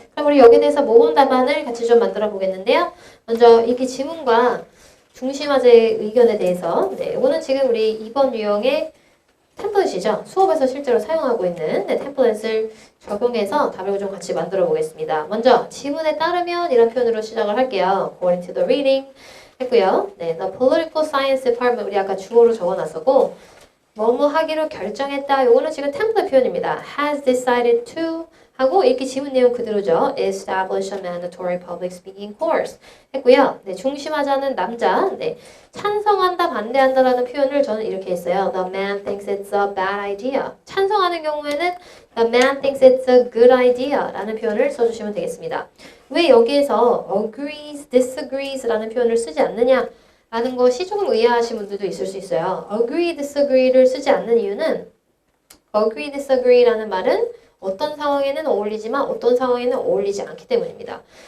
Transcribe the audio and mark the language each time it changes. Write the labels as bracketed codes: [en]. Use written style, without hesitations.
[ko] 그럼 우리 여기에 대해서 모범 답안을 같이 좀 만들어 보겠는데요. 먼저 이렇게 지문과 중심화제의 의견에 대해서 이거는 지금 우리 2번 유형의 템플릿이죠. 수업에서 실제로 사용하고 있는 템플릿을 적용해서 답을 좀 같이 만들어 보겠습니다. 먼저 지문에 따르면 이런 표현으로 시작을 할게요. [en] According to the reading [ko] 했고요. [en] The Political Science Department [ko] 우리 아까 주어로 적어놨었고 뭐뭐 하기로 결정했다. 요거는 지금 템플릿 표현입니다. [en] Has decided to [ko] 하고 이렇게 지문 내용 그대로죠. [en] Establish a mandatory public speaking course [ko] 했고요. 중심하자는 남자. 찬성한다, 반대한다라는 표현을 저는 이렇게 했어요. [en] The man thinks it's a bad idea. [ko] 찬성하는 경우에는 [en] The man thinks it's a good idea [ko] 라는 표현을 써주시면 되겠습니다. 왜 여기에서 agrees, disagrees 라는 표현을 쓰지 않느냐 라는 것이 조금 의아하신 분들도 있을 수 있어요. agree, disagree를 쓰지 않는 이유는 agree, disagree라는 말은 어떤 상황에는 어울리지만 어떤 상황에는 어울리지 않기 때문입니다.